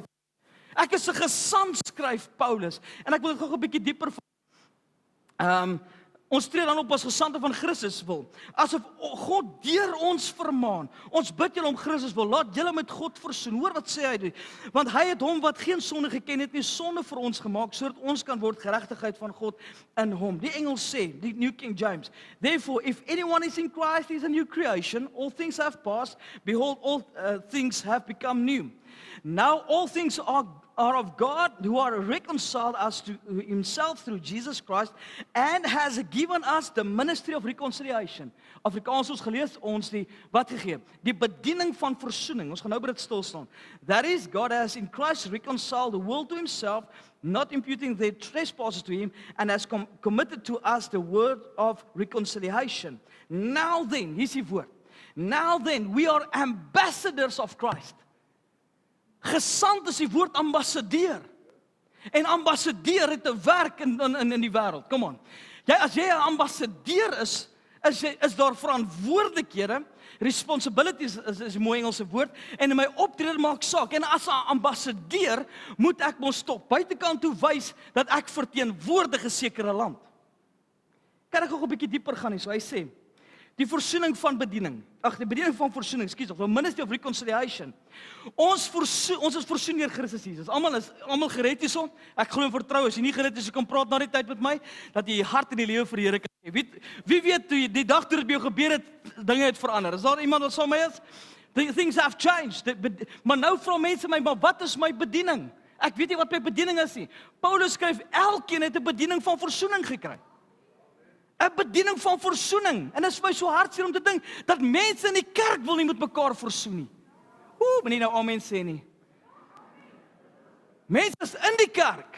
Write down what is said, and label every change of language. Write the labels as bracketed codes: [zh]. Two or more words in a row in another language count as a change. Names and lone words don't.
[af] Ek is 'n gesant, skryf Paulus, en ek wil dit gou 'n bietjie dieper ons tree dan op as gesande van Christus wil. Asof God deur ons vermaan. Ons bid julle om Christus wil. Laat julle met God versoen. Hoor wat sê hy? Want hy het hom wat geen sonde geken het nie, sonde vir ons gemaak, sodat ons kan word geregtigheid van God in hom. Die Engels sê, die [en] New King James, therefore if anyone is in Christ, he is a new creation. All things have passed. Behold, all things have become new. Now all things are of God, who are reconciled us to himself through Jesus Christ, and has given us the ministry of reconciliation. [af] Afrikaans ons gelees ons die wat gegee? Die bediening van versoening. Ons gaan nou by dit stil staan. [en] That is, God has in Christ reconciled the world to himself, not imputing their trespasses to him, and has committed to us the word of reconciliation. Now then, [af] hier's die woord. [en] Now then, we are ambassadors of Christ. [af] Gesand is die woord ambassadeur. En ambassadeur het 'n werk in die wêreld. [en] Come on. [af] As jy 'n ambassadeur is daar verantwoordelikhede. Responsibilities is 'n mooi Engelse woord. En in my optrede maak saak. En as 'n ambassadeur moet ek mos stop buitekant toe wys dat ek verteenwoordig 'n sekere land. Kan ek gou 'n bietjie dieper gaan hier? So hy sê, die versoening van bediening. Die bediening van versoening, skus, [en] of the ministry of reconciliation. [af] Ons is versoen deur Christus Jesus. Almal gered hierson. Ek glo en vertrou as jy nie gered is, jy kan praat na die tyd met my dat jy hart en die lewe vir die Here kan hê. Wie weet toe die dag toe dit by jou gebeur het, dinge het verander. Is daar iemand wat saam met my is? [en] Things have changed. [af] Maar nou vra mense my, maar wat is my bediening? Ek weet nie wat my bediening is nie. Paulus skryf, elkeen het 'n bediening van versoening gekry. 'n bediening van versoening. En dit is vir my so hartseer om te dink dat mense in die kerk wil nie met mekaar versoen nie. Moenie nou amen sê nie. Mense is in die kerk.